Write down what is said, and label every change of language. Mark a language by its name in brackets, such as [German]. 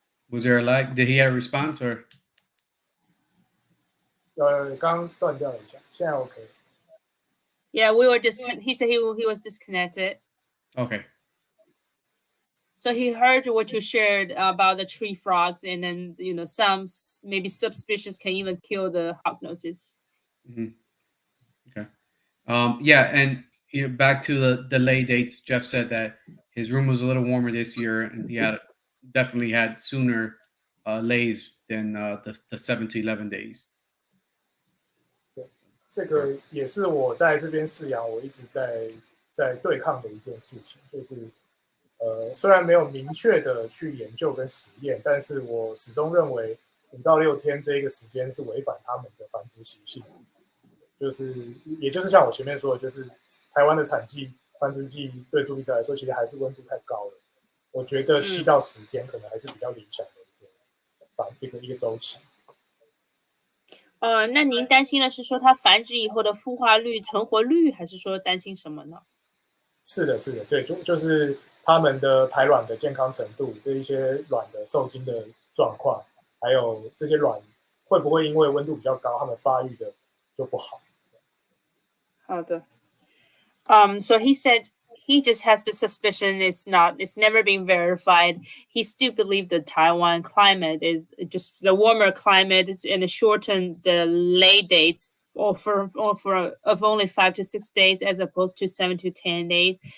[English] Was there did he have a response or? [Chinese] 刚断掉了一下，现在 OK。 [English] Yeah, we were he said he was disconnected. Okay. So he heard what you shared about the tree frogs, and then some maybe subspecies can even kill the hognoses. Okay. Yeah, and back to the lay dates. Jeff said that his room was a little warmer this year, and he definitely had sooner lays than the 7 to 11 days. [Chinese] 对，这个也是我在这边饲养，我一直在对抗的一件事情，就是虽然没有明确的去研究跟实验，但是我始终认为 5到6天这一个时间是违反他们的繁殖习性，也就是像我前面说的，就是台湾的繁殖季对朱比斯来说，其实还是温度太高了。我觉得7到10天可能还是比较理想的一个周期。那您担心的是说它繁殖以后的孵化率、存活率，还是说担心什么呢？是的，是的，对，就是他们的排卵的健康程度，这一些卵的受精的状况，还有这些卵会不会因为温度比较高，它们发育的就不好？好的。 [English] So he said he just has the suspicion it's never been verified. He still believes the Taiwan climate is just the warmer climate and shorten the lay dates for of only 5 to 6 days as opposed to 7 to 10 days.